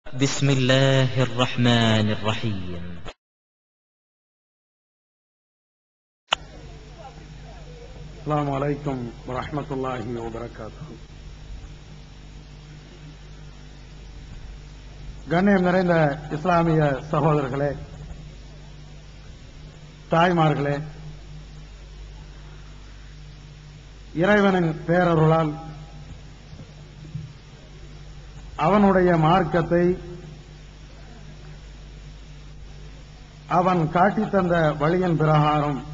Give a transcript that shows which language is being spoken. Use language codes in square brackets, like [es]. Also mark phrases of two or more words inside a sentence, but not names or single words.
[ar] بسم الله الرحمن الرحيم. السلام عليكم ورحمة الله وبركاته. [ta] கண்ணியம் நிறைந்த இஸ்லாமிய சகோதரர்களே, தாய்மார்களே, இறைவனின் பேரருளால் அவனுடைய மார்க்கத்தை அவன் காட்டித் தந்த வழியின் பிரகாரம்